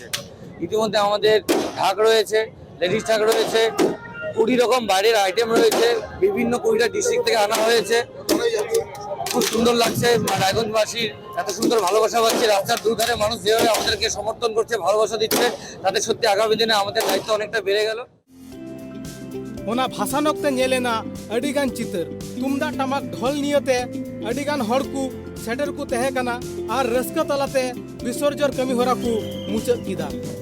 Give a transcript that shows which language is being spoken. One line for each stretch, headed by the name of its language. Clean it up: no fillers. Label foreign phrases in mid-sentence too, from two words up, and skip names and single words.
Bangla: ইতিমধ্যে আমাদের ঢাক রয়েছে, লেডিস ঢাক রয়েছে, 20 রকম বাইরের আইটেম রয়েছে, বিভিন্ন 20টা ডিস্ট্রিক্ট থেকে আনা হয়েছে। খুব সুন্দর লাগছে, রায়গঞ্জবাসীর এত সুন্দর ভালোবাসা পাচ্ছে। রাস্তার দুধারে মানুষ যেভাবে আমাদেরকে সমর্থন করছে, ভালোবাসা দিচ্ছে, তাতে সত্যি আগামী দিনে আমাদের দায়িত্ব অনেকটা বেড়ে গেল।
Mundari: ओना भाषानोक्ते नेलेना अडिगान चितर तुमदा टमाक ढोल नियते अडिगान हड़ को सेटर को तहे कना आर रस्का तलाते विसर्जन कमी होरा को मुचाद किदा।